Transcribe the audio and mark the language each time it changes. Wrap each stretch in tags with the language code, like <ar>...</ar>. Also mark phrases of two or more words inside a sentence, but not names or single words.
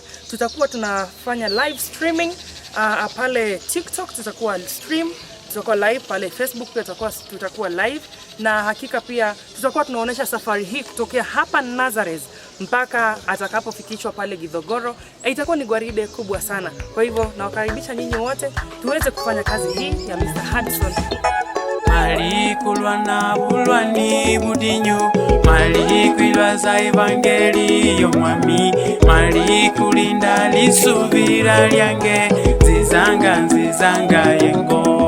<sw>Tutakuwa tunafanya</sw> <en>live streaming</en> <sw>pale TikTok, tutakuwa live pale Facebook, pia tutakuwa live, na hakika pia tutakuwa tunaonesha safari hii kutokea hapa Nazareth mpaka atakapofikishwa pale Githogoro. Itakuwa ni gwaride kubwa sana. Kwa hivyo nawakaribisha nyinyi wote tuweze kufanya kazi hii ya Mr. Hudson.</sw> <luy>Mali kulwana bulwani budinyo, mali kwilwaza evangeli y'omwami, mali kulinda lisubira lyange, nzizanga yengo.</luy>